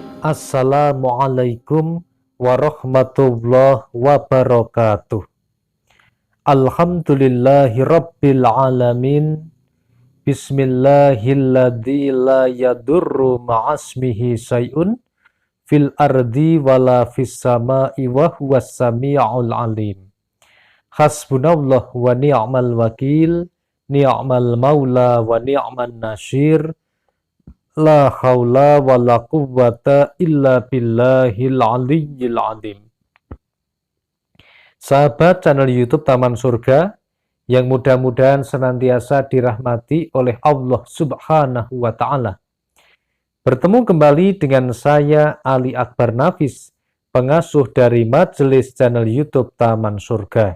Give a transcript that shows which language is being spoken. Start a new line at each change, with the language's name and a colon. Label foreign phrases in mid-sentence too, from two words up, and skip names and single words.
Arabic: السلام عليكم ورحمة الله وبركاته. الحمد لله رب العالمين. بسم الله الذي لا يضر مع اسمه شيء في الأرض ولا في السماء وهو السميع العليم. حسبنا الله ونعم الوكيل نعم المولى ونعم النصير. لا حول ولا قوة إلا بالله العلي العظيم.
Indonesian: Sahabat channel YouTube Taman Surga yang mudah-mudahan senantiasa dirahmati oleh Allah
Arabic: سبحانه وتعالى.
Indonesian: Bertemu kembali dengan saya Ali Akbar Nafis, pengasuh dari majelis channel YouTube Taman Surga.